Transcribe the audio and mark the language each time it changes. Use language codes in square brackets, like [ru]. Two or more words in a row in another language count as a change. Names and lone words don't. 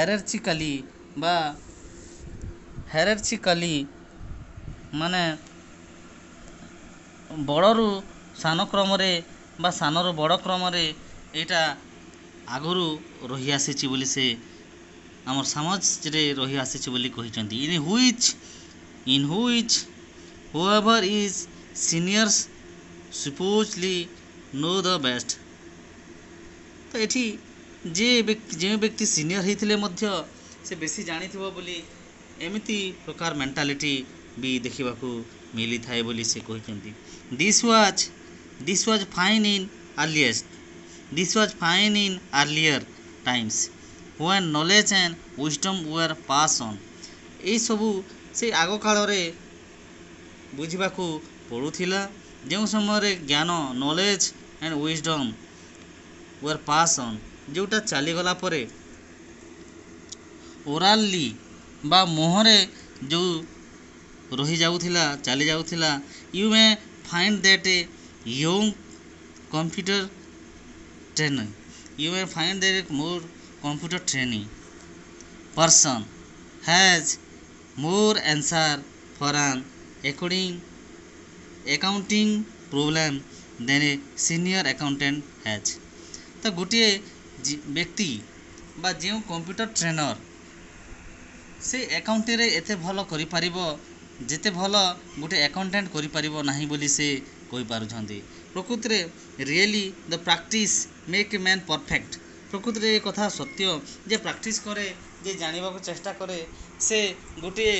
[or] ହାୟରାର୍ଚିକାଲି ମାନେ ବଡ଼ରୁ ସାନ କ୍ରମରେ ବା ସାନରୁ ବଡ଼ କ୍ରମରେ ଏଇଟା ଆଗରୁ ରହିଆସିଛି ବୋଲି ସେ ଆମର ସମାଜରେ ରହିଆସିଛି ବୋଲି କହିଛନ୍ତି [en] in which whoever is seniors supposedly know the best [or] ତ ଏଠି ଯେଉଁ ବ୍ୟକ୍ତି ସିନିୟର ହେଇଥିଲେ ମଧ୍ୟ ସେ ବେଶୀ ଜାଣିଥିବ ବୋଲି ଏମିତି ପ୍ରକାର ମେଣ୍ଟାଲିଟି ବି ଦେଖିବାକୁ ମିଳିଥାଏ ବୋଲି ସେ କହିଛନ୍ତି [en] this was fine in earlier times when knowledge and wisdom were passed on [or] ଏଇସବୁ ସେ ଆଗ କାଳରେ ବୁଝିବାକୁ ପଡ଼ୁଥିଲା ଯେଉଁ ସମୟରେ ଜ୍ଞାନ [en] knowledge and wisdom were passed on [or] ଯେଉଁଟା ଚାଲିଗଲା ପରେ ଓରାଲି ବା ମୁହଁରେ ଯେଉଁ ରହିଯାଉଥିଲା ଚାଲିଯାଉଥିଲା [en] you may find that a young computer training person has more answer for an accounting problem than a senior accountant has [or] ତ ଗୋଟିଏ ବ୍ୟକ୍ତି ବା ଯେଉଁ କମ୍ପ୍ୟୁଟର ଟ୍ରେନର ସେ ଆକାଉଣ୍ଟିଂରେ ଏତେ ଭଲ କରିପାରିବ ଯେତେ ଭଲ ଗୋଟେ ଆକାଉଣ୍ଟାଣ୍ଟ କରିପାରିବ ନାହିଁ ବୋଲି ସେ କହିପାରୁଛନ୍ତି ପ୍ରକୃତିରେ [en] really the practice make a man perfect [or] ପ୍ରକୃତିରେ ଏ କଥା ସତ୍ୟ ଯେ ପ୍ରାକ୍ଟିସ୍ କରେ ଯେ ଜାଣିବାକୁ ଚେଷ୍ଟା କରେ ସେ ଗୋଟିଏ